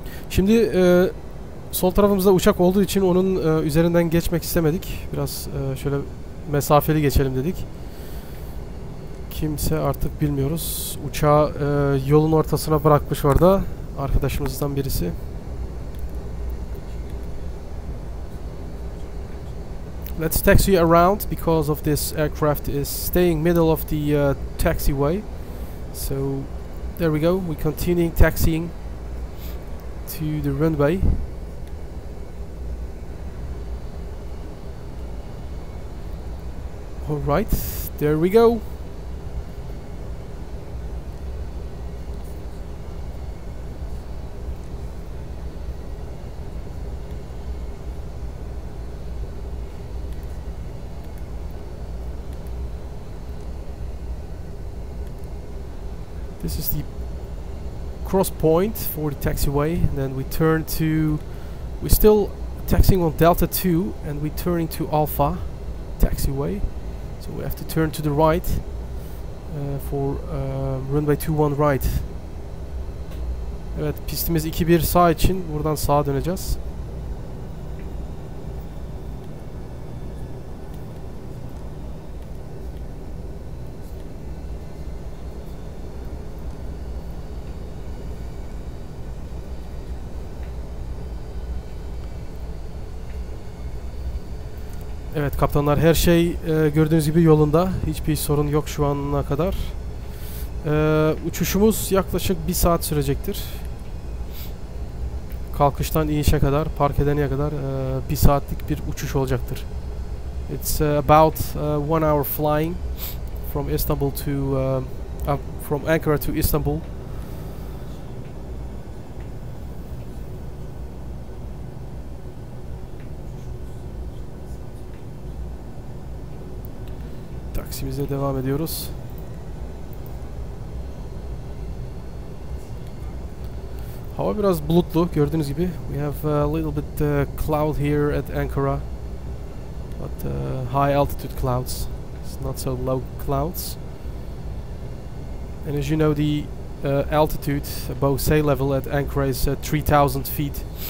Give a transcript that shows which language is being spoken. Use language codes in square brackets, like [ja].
[tr] Şimdi sol tarafımızda uçak olduğu için onun üzerinden geçmek istemedik. Biraz şöyle mesafeli geçelim dedik. Kimse artık bilmiyoruz. Uçağı yolun ortasına bırakmış orada arkadaşımızdan birisi. [en] Let's taxi around because of this aircraft is staying middle of the taxiway. So there we go. We continuing taxiing to the runway. Alright, there we go. This is the cross point for the taxiway, and then we turn to, we're still taxiing on Delta 2 and we turn into Alpha taxiway, so we have to turn to the right for runway 21 right. [tr] Evet, pistimiz 2-1 sağ için. Buradan sağa döneceğiz. Evet kaptanlar, her şey gördüğünüz gibi yolunda. Hiçbir sorun yok şu ana kadar. Uçuşumuz yaklaşık 1 saat sürecektir. Kalkıştan inişe kadar, park edene kadar 1 saatlik bir uçuş olacaktır. [en] It's about 1 hour flying from Istanbul to from Ankara to Istanbul. [tr] Taksimize devam ediyoruz. Hava biraz bulutlu gördüğünüz gibi. [en] We have a little bit cloud here at Ankara, but high altitude clouds. It's not so low clouds. And as you know, the altitude above sea level at Ankara is 3,000 feet.